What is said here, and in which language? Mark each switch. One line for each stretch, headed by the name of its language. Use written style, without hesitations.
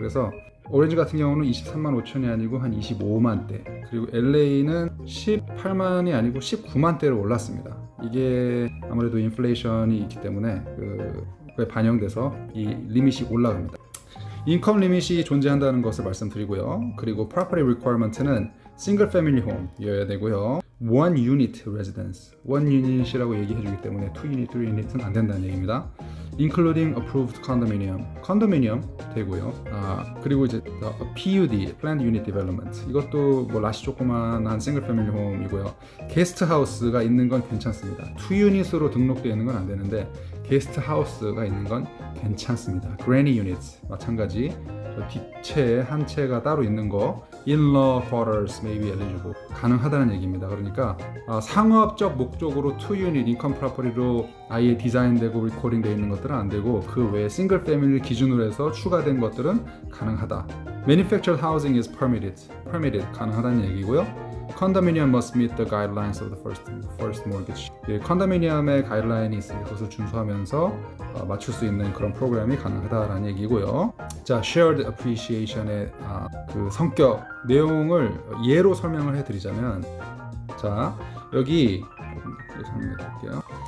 Korean: 그래서 오렌지 같은 경우는 23만 5천이 아니고 한 25만 대, 그리고 LA는 18만이 아니고 19만 대로 올랐습니다. 이게 아무래도 인플레이션이 있기 때문에 그에 반영돼서 이 리밋이 올라갑니다. 인컴 리밋이 존재한다는 것을 말씀드리고요. 그리고 property requirement는 single family home이어야 되고요. one unit residence, one unit이라고 얘기해 주기 때문에 two unit, three unit은 안 된다는 얘기입니다.
English: including approved condominium
Korean: 되고요. 그리고 이제 PUD, planned unit development, 이것도 라시 조그만한 single family home이고요. 게스트 하우스가 있는 건 괜찮습니다. two unit으로 등록되어 있는 건 안 되는데 게스트 하우스가 있는 건 괜찮습니다. granny units 마찬가지, 뒷채 한 채가 따로 있는 거
English: in-law quarters may be eligible,
Korean: 가능하다는 얘기입니다. 그러니까 상업적 목적으로 2유닛 인컴 프로퍼티로 아예 디자인되고 리코딩 되어 있는 것들은 안 되고, 그 외에 싱글 패밀리 기준으로 해서 추가된 것들은 가능하다.
English: Manufactured housing is permitted,
Korean: 가능하다는 얘기고요.
English: Condominium must meet the guidelines of the first mortgage.
Korean: 컨도미니엄의 가이드라인이 있으니 그것을 준수하면서 맞출 수 있는 그런 프로그램이 가능하다라는 얘기고요. 자, Shared Appreciation의 그 성격, 내용을 예로 설명을 해드리자면, 자, 여기 설명해 드릴게요.